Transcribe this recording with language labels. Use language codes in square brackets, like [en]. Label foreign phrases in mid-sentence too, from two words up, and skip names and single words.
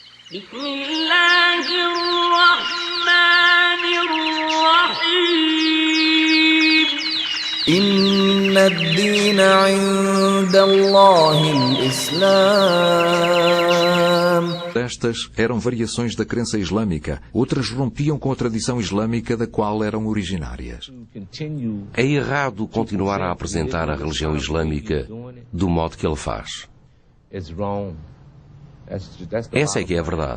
[ar] بسم الله الرحمن الرحيم إن الدين عند الله الإسلام. [pt] Estas eram variações da crença islâmica, outras rompiam com a tradição islâmica da qual eram originárias. É errado continuar a apresentar a religião islâmica do modo que ele faz. Essa é que é a verdade.